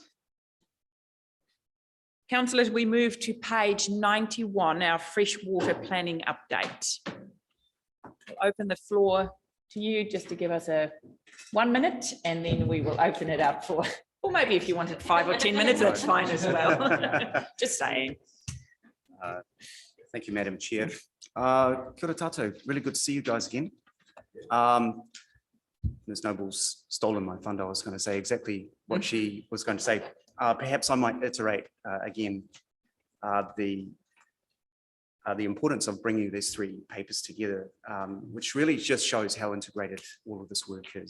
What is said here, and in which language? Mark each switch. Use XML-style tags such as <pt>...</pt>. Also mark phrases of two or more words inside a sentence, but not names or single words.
<en>Councillors, we move to page 91, our freshwater planning update. I'll open the floor to you just to give us a 1 minute, and then we will open it up for, or maybe if you wanted 5 or 10 minutes, that's fine as well. Just saying. Thank you, Madam Chair.</en> <mi>Kia ora tātou.</mi> <en>Really good to see you guys again. Ms. Noble's stolen my thunder. I was going to say exactly what she was going to say. Perhaps I might iterate again the importance of bringing these 3 papers together, which really just shows how integrated all of this work is.</en>